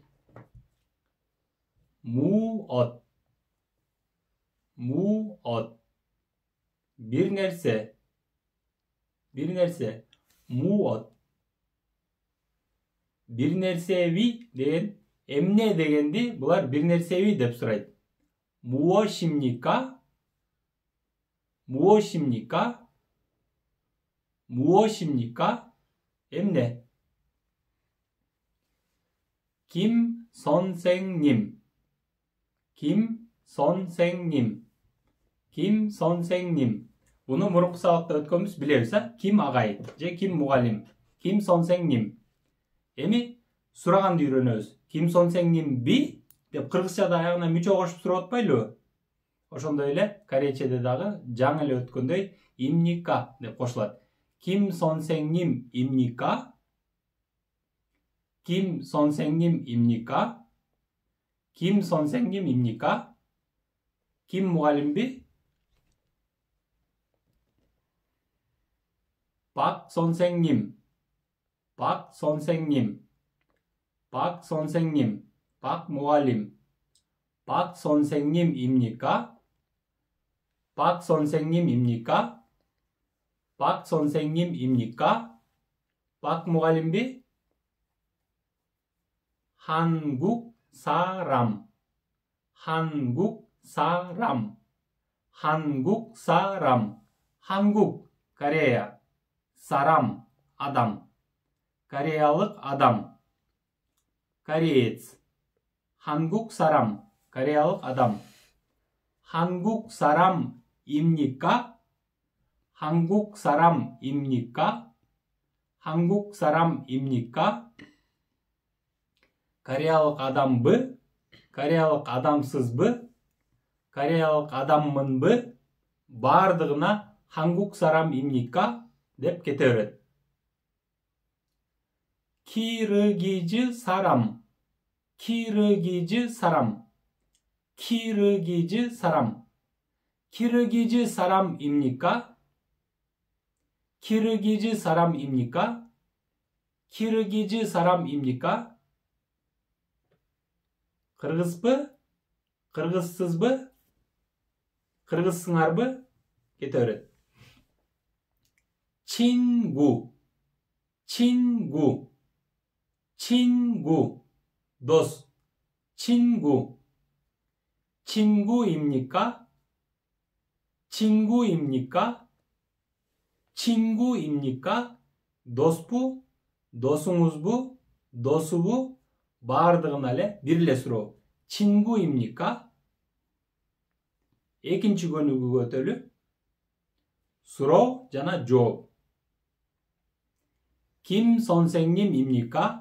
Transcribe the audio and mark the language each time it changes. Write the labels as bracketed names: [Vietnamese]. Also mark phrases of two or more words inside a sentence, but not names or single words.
[Korean] 무엇. 무엇. [Kyrgyz] Бир нерсе. Муот. Бир нерсеви деген эмне дегенди булар бир нерсеви деп сурайт. [Korean] 무엇입니까? 무엇입니까? 무엇입니까? эмне? 김 선생님. 김 선생님. 김 선생님. [Kyrgyz] Буну мурунку сабакта өткөнбүз, билебиз, Ким агай же Ким мугалим. [Korean] Ким 선생님. [Kyrgyz] Эми сураганды үйрөнөбүз. Ким 선생님 би деп кыргызчада аягына мүчө кошуп сурап атпайлыбы? Ошондой эле корейчеде дагы жаңы эле өткөндөй имника деп кошулат. [Korean] Ким 선생님입니까? Ким 선생님입니까? Ким 선생님입니까? Ким мугалимби? 박 선생님. 박 선생님. 박 선생님. 박 무갈림. 박 선생님입니까? 박 선생님입니까? 박 선생님입니까? 박 무갈림비? 한국 사람. 한국 사람. 한국 사람. 한국 Корея. 사람 адам. [Kyrgyz] Кореялык адам. Кореец. [Korean] 한국 사람. [Kyrgyz] Кореялык адам. [Korean] 한국 사람입니까? 한국 사람입니까? 한국 사람입니까? [Kyrgyz] Кореялык адамбы? Кореялык адамсызбы? Кореялык адаммынбы? Бардыгына [Korean] 한국 사람입니까? [Kyrgyz] деп кете берет. [Korean] 키르기즈 사람. 키르기즈 사람. 키르기즈 사람. 키르기즈 사람입니까? 키르기즈 사람입니까? 키르기즈 사람입니까? [Kyrgyz] кыргызбы? кыргызсызбы? кыргызсыңарбы? кете берет. [Korean] 친구. 친구. 친구. дос. 친구. 친구입니까? 친구입니까? 친구입니까? 도спу, [Kyrgyz] досуңузбу, досубу? Бардығына эле бир эле суроо. [Korean] 친구입니까? [Kyrgyz] Экинчи көнүгүүгө өтөлү. Суроо жана жооп. [Korean] Kim 선생님입니까?